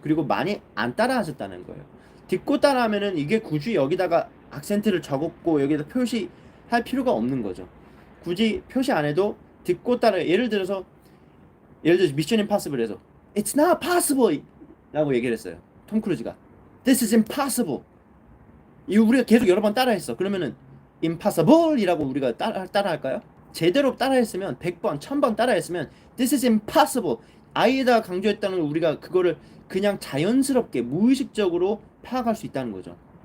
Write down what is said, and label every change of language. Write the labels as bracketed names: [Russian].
[Korean] 그리고 많이 안 따라 하셨다는 거예요. 듣고 따라 하면은 이게 굳이 여기다가 악센트를 적었고 여기다 표시할 필요가 없는 거죠. 굳이 표시 안 해도 듣고 따라 예를 들어서 미션 임파서블에서 [English] It's not possible [Korean] 라고 얘기를 했어요. [English] 톰 크루즈가 This is impossible. [Korean] 이거 우리가 계속 여러 번 따라했어. 그러면은 impossible이라고 우리가 따라할까요? 제대로 따라했으면 100번, 1000번 따라했으면 [English] this is impossible. [Korean] I에다 강조했다는 걸 우리가 그거를 그냥 자연스럽게 무의식적으로 파악할 수 있다는 거죠.